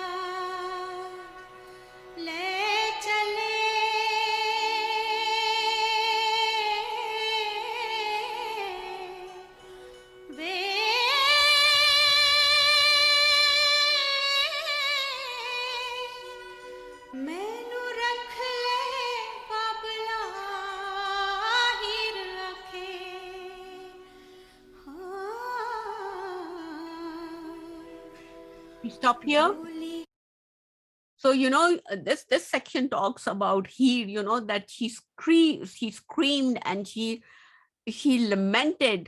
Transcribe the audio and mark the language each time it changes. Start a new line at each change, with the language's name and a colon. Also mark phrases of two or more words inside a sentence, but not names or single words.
Punjabi: ਲੈ ਚੱਲੇ ਵੇ ਮੈਨੂੰ ਰੱਖ ਲੈ ਬਾਬਲਾ ਹੀਰ ਰੱਖੇ
English: We stop here.
Punjabi: डोली
English: So, this section talks about Heer, that she screamed and she lamented.